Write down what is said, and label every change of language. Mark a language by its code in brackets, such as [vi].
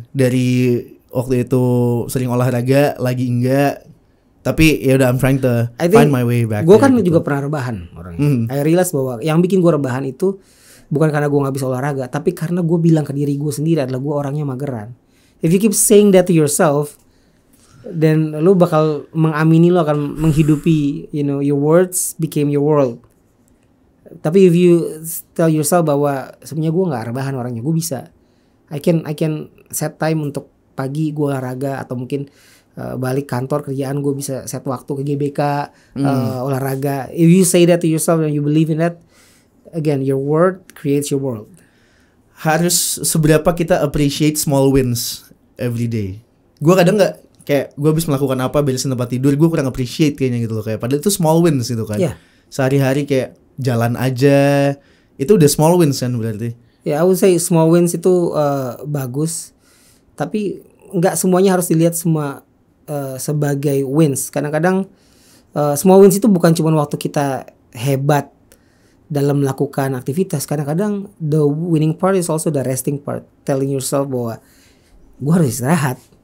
[id] Dari waktu itu sering olahraga, lagi enggak. Tapi ya udah [en] I'm trying to find my way back. [id] Gue kan gitu. Juga pernah rebahan orangnya. [en] I realize [id] bahwa yang bikin gue rebahan itu bukan karena gue gak bisa olahraga, tapi karena gue bilang ke diri gue sendiri adalah gue orangnya mageran. [en] If you keep saying that to yourself, then [id] lo bakal mengamini, lo akan menghidupi, [en] your words became your world. [id] Tapi [en] if you tell yourself [id] bahwa sebenarnya gue nggak rebahan orangnya, gue bisa, [en] I can set time [id] untuk pagi gue olahraga, atau mungkin balik kantor kerjaan gue bisa set waktu ke GBK olahraga. [en] If you say that to yourself and you believe in that, again your word creates your world. [id] Harus seberapa kita [en] appreciate small wins every day. [id] Gue kadang nggak, kayak gue habis melakukan apa, beresin tempat tidur, gue kurang appreciate kayaknya gitu loh, kayak padahal itu small wins gitu kan. Sehari-hari kayak jalan aja, itu udah small wins kan berarti. [en] I would say small wins [id] itu bagus, tapi nggak semuanya harus dilihat semua sebagai wins. Kadang-kadang small wins itu bukan cuma waktu kita hebat dalam melakukan aktivitas. Kadang-kadang [en] the winning part is also the resting part, telling yourself [id] bahwa gue harus istirahat.